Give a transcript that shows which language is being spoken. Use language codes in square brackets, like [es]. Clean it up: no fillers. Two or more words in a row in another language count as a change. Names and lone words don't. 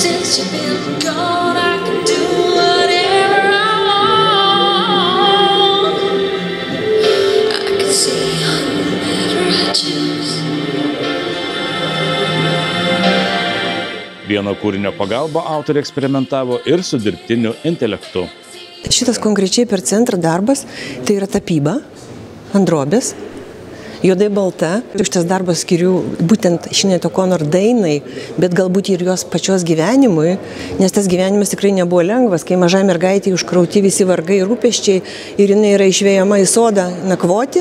[en] Since you've been gone, I can do whatever I want. I can see whomever I choose. [lt] Vieno kūrinio pagalba autorė eksperimentavo ir su dirbtiniu intelektu. Šitas konkrečiai per centrą darbas, tai yra tapyba ant drobės, juodai balta. Šitas darbas skiriu būtent Sinead O'Connor dainai, bet galbūt ir jos pačios gyvenimui, nes tas gyvenimas tikrai nebuvo lengvas, kai mažai mergaitė užkrauti visi vargai ir rūpesčiai ir jinai yra išvejama į sodą nakvoti.